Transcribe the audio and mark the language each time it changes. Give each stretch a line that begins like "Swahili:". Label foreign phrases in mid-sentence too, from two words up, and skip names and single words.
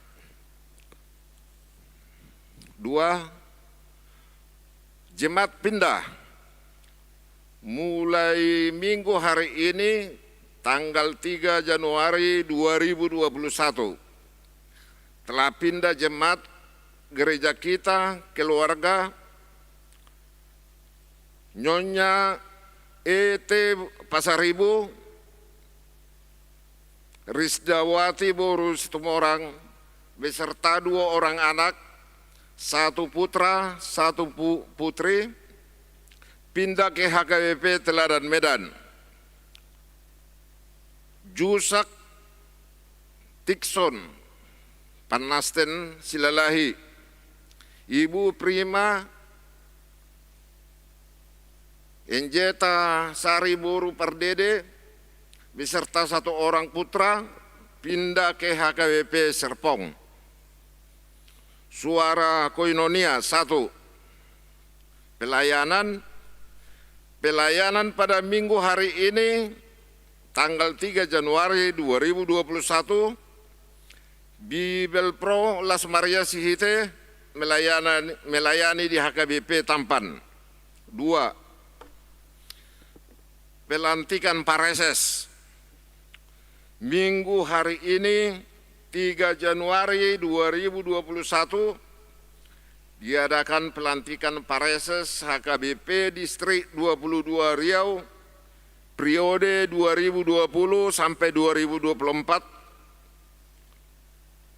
Indonesian: 2. Jemaat pindah mulai minggu hari ini tanggal 3 Januari 2021 telah pindah jemaat gereja kita keluarga Nyonya ET Pasaribu Risdawati Boru Situmorang beserta 2 orang anak, 1 putra, 1 putri, pindah ke HKBP Teladan Medan. Jusak Tikson Panasten Silalahi, Ibu Prima Enjeta Sari Boru Pardede beserta 1 orang putra pindah ke HKBP Serpong. Suara Koinonia 1. Pelayanan pada minggu hari ini tanggal 3 Januari 2021 Bibel Pro Las Maria Sihite melayani di HKBP Tampan. 2. Pelantikan Pareses. Minggu hari ini 3 Januari 2021 diadakan pelantikan Pareses HKBP Distrik 22 Riau periode 2020 sampai 2024.